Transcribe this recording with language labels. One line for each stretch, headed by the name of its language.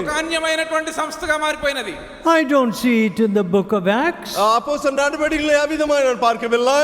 Telugu: ఒక అన్యమైనటువంటి సంస్థగా మారిపోయినది.
English: I don't see it in the book of Acts.
Tamil: அப்போஸ்தலர் நடவடிக்கைகளை அவ்விதமாய் நான் பார்க்கவில்லை.